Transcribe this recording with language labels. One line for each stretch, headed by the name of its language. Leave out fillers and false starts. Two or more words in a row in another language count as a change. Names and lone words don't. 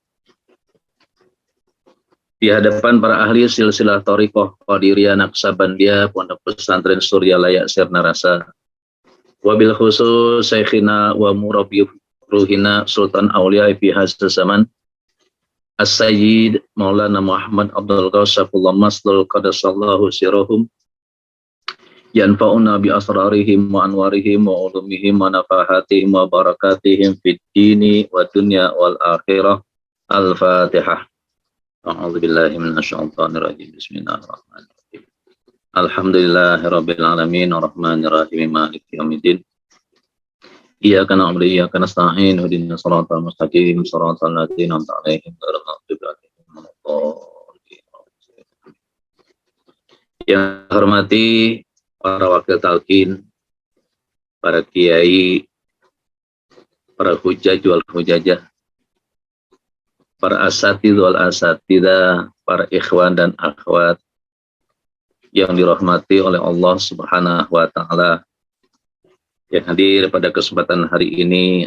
Indonesian: Di hadapan para ahli silsilah thariqah
Arabic: Qadiriyah Naqsabandiyah Pondok Pesantren Surya Layak Sirna Rasa, وبالخصوص شيخنا ومربي روحنا سلطان الأولياء في هذا الزمان السيد مولانا محمد عبد الغسف الله مسلول قدس الله سرهم ينفعنا بأسرارهم وأنوارهم وعلومهم ونفحاتهم وبركاتهم في الدين والدنيا والآخرة. الفاتحة. أعوذ بالله من الشيطان الرجيم. بسم الله الرحمن الرحيم. الحمد لله رب العالمين الرحمن الرحيم مالك يوم الدين. إياك نعبد وإياك نستعين اهدنا الصراط المستقيم صراط الذين أنعمت عليهم غير المغضوب عليهم ولا الضالين.
Indonesian: Yang hormati para wakil talqin, para kiai, para
Arabic: الحجاج والحجاجة,
Indonesian: para
Arabic: الأساتذ والأساتذة,
Indonesian: para ikhwan dan akhwat yang dirahmati oleh Allah
Arabic: سبحانه وتعالى,
Indonesian: yang hadir pada kesempatan hari ini.